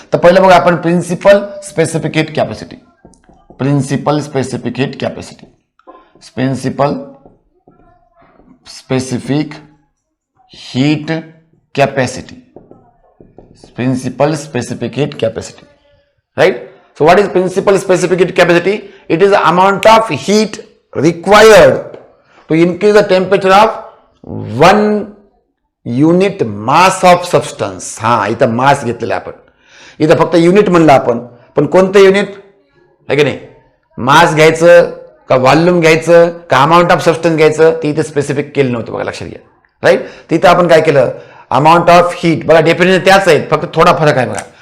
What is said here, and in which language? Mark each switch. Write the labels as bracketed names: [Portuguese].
[Marathi] तर पहिलं बघा आपण principal specific heat capacity. Principal specific heat capacity right? [English] So what is principal specific heat capacity? It is the amount of heat required to increase the temperature of 1 unit mass of substance. [Marathi] हा, इथं मास घेतलेला आपण, इथं फक्त unit म्हणलं आपण, पण कोणतं युनिट आहे की नाही, मास घ्यायचं का व्हॉल्यूम घ्यायचं का अमाऊंट ऑफ सबस्टन्स घ्यायचं ते इथे स्पेसिफिक केलं नव्हतं बघा, लक्षात घ्या. राईट, तिथं आपण काय केलं, अमाऊंट ऑफ हीट, बघा डेफिनेशन त्याच आहेत, फक्त थोडा फरक आहे बघा.